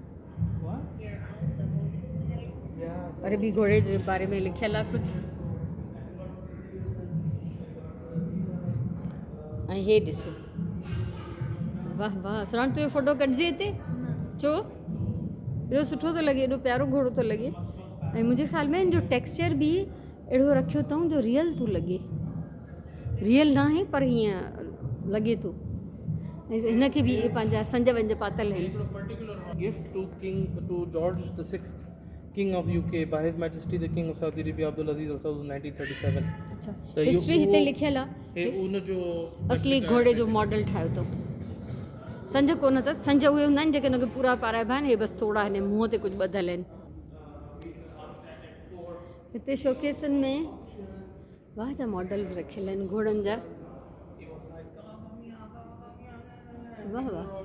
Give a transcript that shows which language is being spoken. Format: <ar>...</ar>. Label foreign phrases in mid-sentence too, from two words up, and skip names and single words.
<sd>अरबी घोड़े जे बारे में लिखियलु आहे कुझु ऐं हे ॾिसो वाह वाह सुराण तुंहिंजो फ़ोटो कढिजे हिते छो एॾो सुठो थो लॻे एॾो प्यारो घोड़ो थो लॻे ऐं मुंहिंजे ख़्याल में हिन जो टेक्सचर बि अहिड़ो रखियो अथऊं जो रियल थो लॻे रियल न आहे पर हीअं लॻे थो ऐं हिनखे बि पंहिंजा संज वंज पातल आहिनि</sd> <en>particular gift to George VI King of UK by His Majesty the King of Saudi Arabia Abdul Aziz of 1937</en> <sd>अच्छा त इहो हिस्ट्री हिते उहो- लिखियलु हे आहे उन जो असली घोड़े जो मॉडल ठाहियो अथऊं संज कोन अथसि संज उहे हूंदा आहिनि जेके हुनखे पूरा पाराइबा आहिनि हे बसि थोरा हिन मुंहं ते कुझु ॿधल आहिनि हिते शोकेसनि में वाह जा मॉडल्स रखियल आहिनि घोड़नि जा वाह वाह</sd>